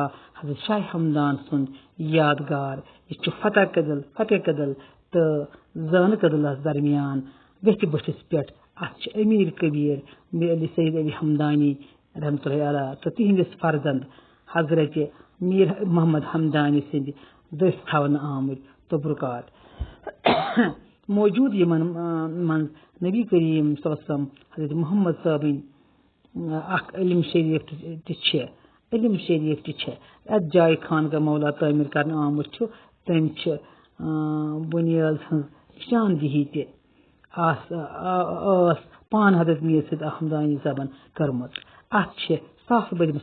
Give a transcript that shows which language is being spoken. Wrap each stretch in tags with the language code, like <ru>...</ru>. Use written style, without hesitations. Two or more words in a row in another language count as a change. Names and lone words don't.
<ks>حضرت شاہ ہمدان سُنٛد یادگار یہِ چھُ فتح کدل تہٕ زٲنہٕ کدلس درمیان ویٚتھِ بٔٹھِس پٮ۪ٹھ اتھ چھِ امیر کبیٖر سید علی ہمدانی</ks> <ar>رحمتہ اللہ علیہ</ar> <ks>تہٕ تِہنٛدِس فرزند حضرت میٖر محمد ہمدانی سٕنٛدِ دٔسۍ تھاونہٕ آمٕتۍ تبرکات موجوٗد یِمن منٛز نبی کریم</ks> <ar>صلی اللہ علیہ وسلم</ar> <ks>حضرت محمد صٲبٕنۍ اکھ علم شریٖف تہِ چھِ یتھ جایہِ خانقاہ مولا تعمیٖر کرنہٕ آمُت چھُ تٔمۍ چھِ بُنیٲد ہٕنٛز نِشاندہی تہِ ٲس پانہٕ حضرت میٖر سید ہمدانی صٲبن کٔرمٕژ اتہِ چھِ ساسہٕ</ks>